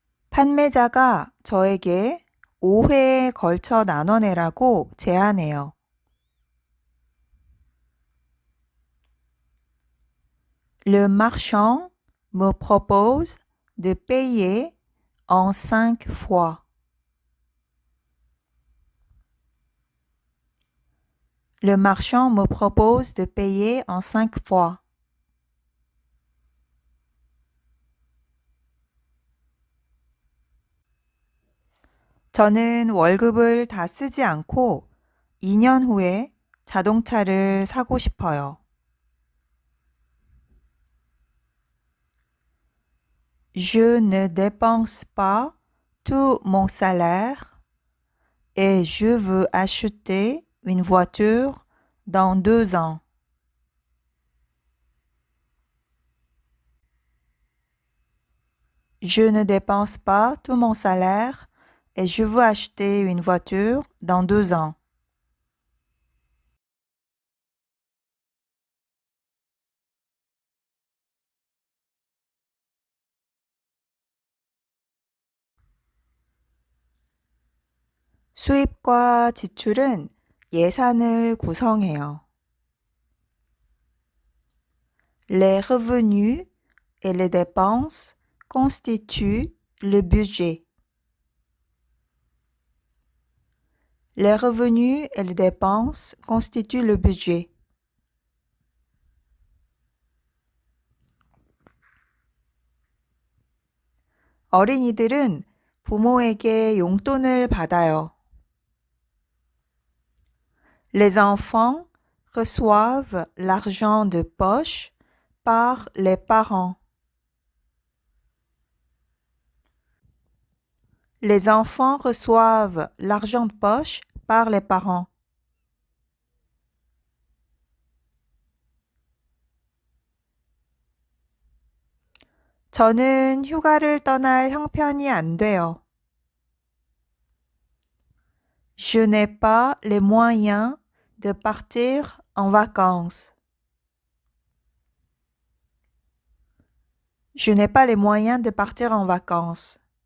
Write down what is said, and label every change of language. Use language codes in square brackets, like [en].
[ko] 판매자가 저에게 5회에 걸쳐 나눠내라고 제안해요. [fr] Le marchand me propose de payer en 5 fois. Le marchand me propose de payer en 5 fois. [ko] 저는 월급을 다 쓰지 않고 2년 후에 자동차를 사고 싶어요. [fr] Je ne dépense pas tout mon salaire et je veux acheter une voiture dans 2 ans. Je ne dépense pas tout mon salaire et je veux acheter une voiture dans 2 ans. [ko] 수입과 지출은 예산을 구성해요. [fr] Les revenus et les dépenses constituent le budget. Les revenus et les dépenses constituent le budget. [ko] 어린이들은 부모에게 용돈을 받아요. [fr] Les enfants reçoivent l'argent de poche par les parents. Les enfants reçoivent l'argent de poche par les parents. [ko] 저는 휴가를 떠날 형편이 안 돼요. [fr] Je n'ai pas les moyens de partir en vacances. Je n'ai pas les moyens de partir en vacances.